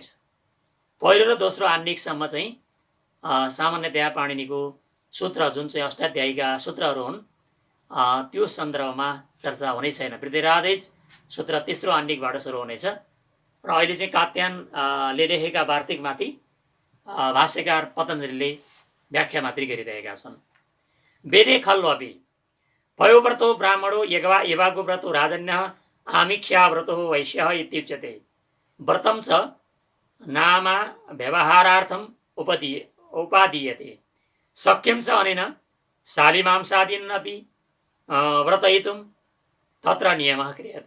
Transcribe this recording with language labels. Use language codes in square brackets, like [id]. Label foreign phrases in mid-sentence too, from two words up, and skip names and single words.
[ne] पहिलो र दोस्रो आन्निकसम्म चाहिँ सामान्यतया पाणिनीको सूत्र जुन चाहिँ अष्टाध्यायीका सूत्रहरू हुन् त्यो सन्दर्भमा चर्चा हुने छैन। वृद्धिराधेज सूत्र तेस्रो आण्डिकबाट सुरु हुनेछ र अहिले चाहिँ कात्यायनले लेखेका वार्तिकमाथि भाष्यकार पतञ्जलिले व्याख्या मात्रै गरिरहेका छन्। [sa] वेदे खल्वपि पयोव्रतो ब्राह्मणो यवागो व्रतो राजन्यः आमिक्षा व्रतो वैश्यः इत्युच्यते। व्रतं च नाम व्यवहारार्थम् उपादीयते। शक्यं च अनेन शालिमांसादीनपि व्रतयितुं तत्र नियमः क्रियते।